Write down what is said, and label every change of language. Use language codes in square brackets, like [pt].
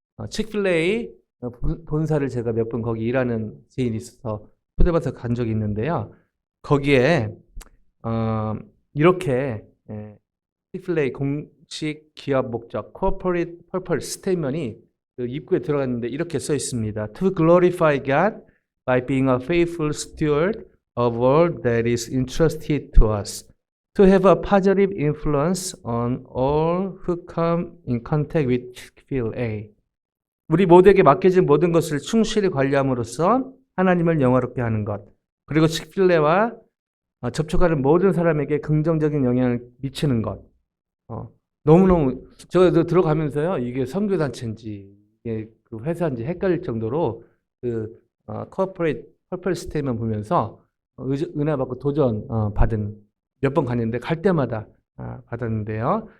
[ko] 칙필레이 본사를 제가 몇 번 거기 일하는 지인이 있어서 초대받아서 간 적이 있는데요. 거기에 이렇게 칙필레이 공식 기업 목적 Corporate Purpose 스테이트먼이 그 입구에 들어갔는데 이렇게 써 있습니다. [en] To glorify God by being a faithful steward of all that is entrusted to us. To have a positive influence on all who come in contact with Chick-fil-A. [ko] 우리 모두에게 맡겨진 모든 것을 충실히 관리함으로써 하나님을 영화롭게 하는 것. 그리고 칙필레와 접촉하는 모든 사람에게 긍정적인 영향을 미치는 것. 너무너무 제가 들어가면서요. 이게 선교단체인지 이게 그 회사인지 헷갈릴 정도로 그 corporate purpose statement 보면서 은혜 받고 도전 받은 몇 번 갔는데 갈 때마다 받았는데요.